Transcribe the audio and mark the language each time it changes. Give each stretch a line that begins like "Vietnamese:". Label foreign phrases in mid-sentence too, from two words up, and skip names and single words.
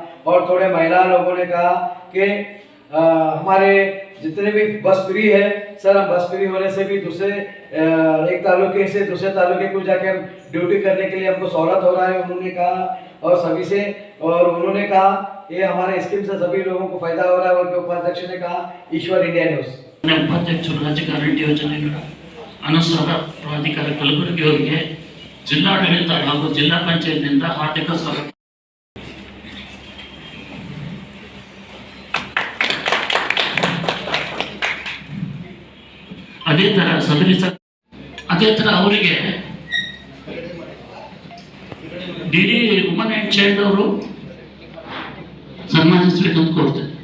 Hindi: और थोड़े महिला लोगों ने कहा कि हमारे जितने भी बस फ्री है सर, हम बस फ्री होने से भी दूसरे एक तालुके से दूसरे तालुके को जाके हम ड्यूटी करने के लिए हमको सहूलत हो रहा है, उन्होंने कहा। और सभी से और उन्होंने कहा ये हमारे स्कीम से सभी लोगों को फायदा हो रहा है। उनके उपाध्यक्ष ने कहा। ईश्वर इंडिया न्यूज़।
Kannada: ಉಪಾಧ್ಯಕ್ಷರು ರಾಜ್ಯ ಗ್ಯಾರಂಟಿ ಯೋಜನೆಗಳ ಅನುಸಾರ ಪ್ರಾಧಿಕಾರ ಕಲಬುರಗಿ ಅವರಿಗೆ ಜಿಲ್ಲಾಡಳಿತ ಹಾಗೂ ಜಿಲ್ಲಾ ಪಂಚಾಯತ್ನಿಂದ ಆರ್ಥಿಕ ಸಹಾಯ. ಅದೇ ತರ ಅವರಿಗೆ
English: DD woman and child
Kannada: ಅವರು ಸನ್ಮಾನಿಸಬೇಕಂತ ಕೊಡ್ತಾರೆ.